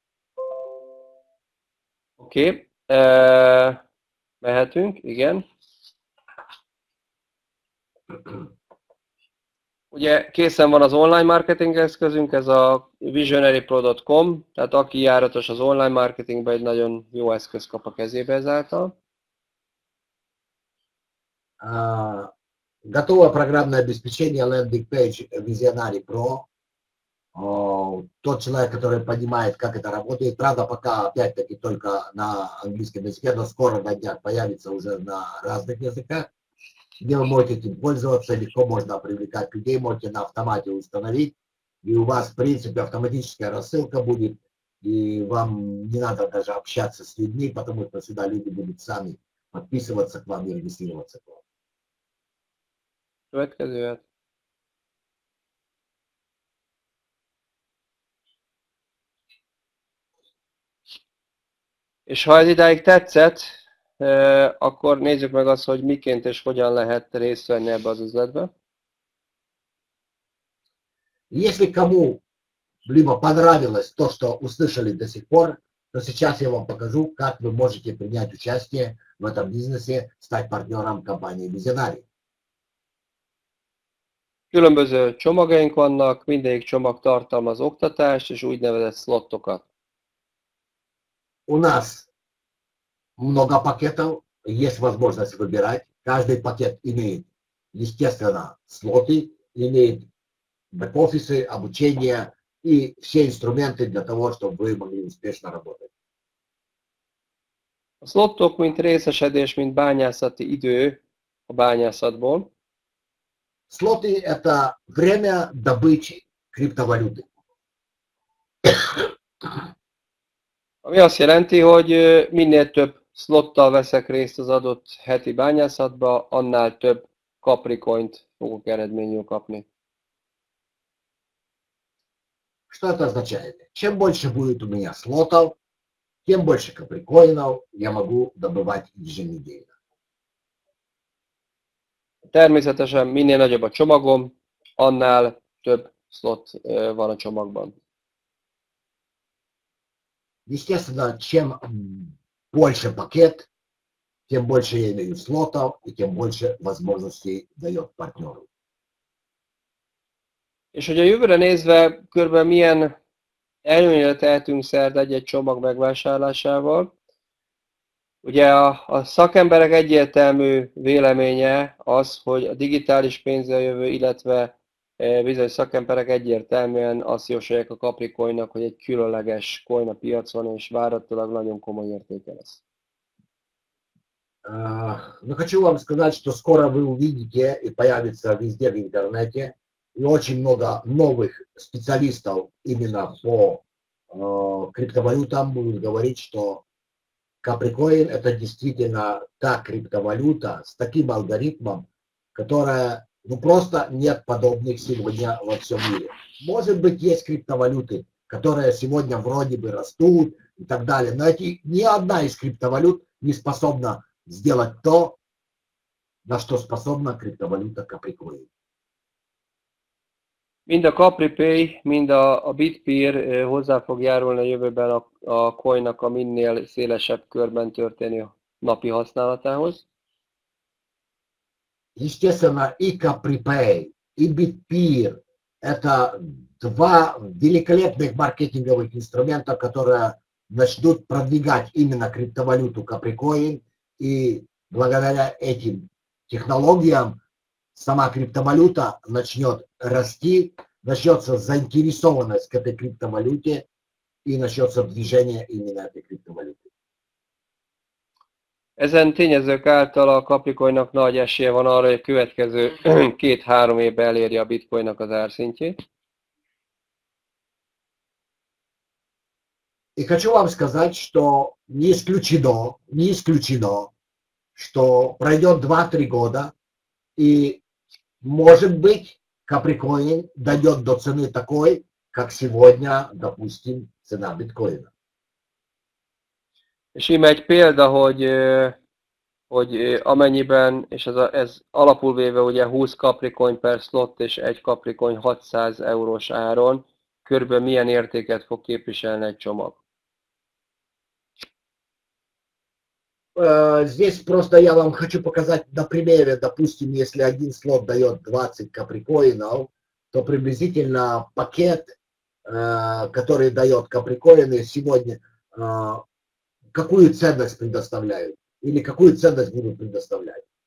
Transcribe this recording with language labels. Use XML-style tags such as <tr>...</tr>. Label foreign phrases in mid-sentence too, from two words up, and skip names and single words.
<hu>Oké. Mehetünk, igen. Ugye készen van az online marketing eszközünk, ez a visionarypro.com, tehát aki járatos az online marketingben, egy nagyon jó eszköz kap a kezébe ezáltal.</hu> <ru>Готово программное обеспечение</ru> <en>Landing Page</en> <ru>Visionary Pro. Тот человек, который понимает, как это работает, правда, пока опять-таки только на английском языке, но скоро на днях появится уже на разных языках, где вы можете этим пользоваться, легко можно привлекать людей, можете на автомате установить, и у вас, в принципе, автоматическая рассылка будет, и вам не надо даже общаться с людьми, потому что сюда люди будут сами подписываться к вам и регистрироваться к вам.</ru> <hu>Következőt. És ha ez idáig tetszett, akkor nézzük meg azt, hogy miként és hogyan lehet részt venni ebbe az üzletbe.</hu> <ru>Если кому-либо понравилось то, что услышали до сих пор, то сейчас я вам покажу, как вы можете принять участие в этом бизнесе, стать партнером компании Visionary.</ru> <hu>Különböző csomagjaink vannak, mindegyik csomag tartalmaz oktatást és úgynevezett slottokat.</hu> <ru>У нас много пакетов, есть возможность выбирать. Каждый пакет имеет, естественно, слоты, имеет бэк-офисы, обучение и все инструменты для того, чтобы вы могли успешно работать.</ru> <hu>A slottok, mint részesedés, mint bányászati idő a bányászatból.</hu> <ru>Слоты – это время добычи криптовалюты.</ru> <hu>Ami azt jelenti, hogy minél több slottal veszek részt az adott heti bányászatba, annál több Capricoint fogok eredményül kapni.</hu> <ru>Что это означает? Чем больше будет у меня слотов, тем больше каприкоинов я могу добывать еженедельно.</ru> <hu>Természetesen minél nagyobb a csomagom, annál több slot van a csomagban.</hu> <ru>Естественно, чем больше пакет, тем больше я имею слотов и тем больше возможностей дает партнеру.</ru> <hu>És hogy a jövőre nézve körülbelül milyen előnyre tehetünk szert egy-egy csomag megvásárlásával, ugye a szakemberek egyértelmű véleménye az, hogy a digitális pénzzel jövő, illetve bizonyos szakemberek egyértelműen azt jósolják a Capricoinnak, hogy egy különleges coin a piacon, és várhatólag nagyon komoly értéke lesz.</hu> <ru>Но хочу вам сказать, что скоро вы увидите и появится везде в интернете и очень много новых специалистов именно по криптовалютам будут говорить, что Capricoin это действительно та криптовалюта с таким алгоритмом, которая, ну просто нет подобных сегодня во всем мире. Может быть, есть криптовалюты, которые сегодня вроде бы растут и так далее, но ни одна из криптовалют не способна сделать то, на что spособна криптовалюта Capricoin.</ru> <hu>Mind a CapriPay, mind a Bitpeer hozzá fog járulni a jövőben a coinnak a minél szélesebb körben történő napi használatához.</hu> <ru>Естественно, и CapriPay, и Bitpeer – это два великолепных маркетинговых инструмента, которые начнут продвигать именно криптовалюту Capricoin, и благодаря этим технологиям сама криптовалюта начнет расти, начнется заинтересованность к этой криптовалюте и начнется движение именно этой криптовалюты.</ru> <hu>Ezen tényezők által a Capricoinnak nagy esélye van arra, hogy a következő 2-3 évben elérje a Bitcoinnak az árszintjét.</hu> <ru>И хочу вам сказать, что не исключено, что пройдет 2-3 года, и, может быть, Capricoin дойдет до цены такой, как сегодня, допустим, цена биткоина.</ru> <hu>És íme egy példa, hogy amennyiben, és ez alapul véve ugye 20 Capricoin per slot és egy Capricoin 600 eurós áron, körülbelül milyen értéket fog képviselni egy csomag?</hu> <ru>Здесь просто я вам хочу показать на примере, допустим, если один слот дает 20 каприкоинов, то приблизительно пакет, который дает каприкоины сегодня, какую ценность предоставляют или какую ценность будут предоставлять.</ru>